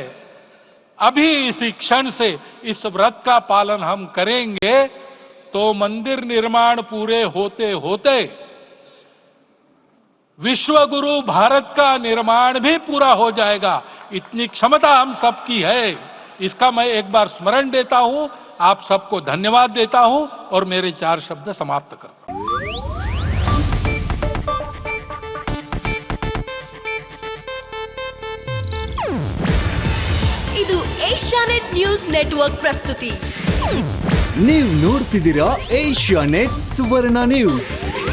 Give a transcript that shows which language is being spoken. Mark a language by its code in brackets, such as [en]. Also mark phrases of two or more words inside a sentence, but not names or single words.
[hi] अभी इसी क्षण से इस व्रत का पालन हम करेंगे तो मंदिर निर्माण पूरे होते होते विश्व गुरु भारत का निर्माण भी पूरा हो जाएगा। इतनी क्षमता हम सबकी है। इसका मैं एक बार स्मरण देता हूं, आप सबको धन्यवाद देता हूं और मेरे 4 शब्द समाप्त करता हूं। [kn] ಇದು ಏಷ್ಯಾನೆಟ್ ನ್ಯೂಸ್ ನೆಟ್ವರ್ಕ್ ಪ್ರಸ್ತುತಿ. ನೀವು ನೋಡ್ತಿದ್ದೀರಾ ಏಷ್ಯಾನೆಟ್ ಸುವರ್ಣ ನ್ಯೂಸ್.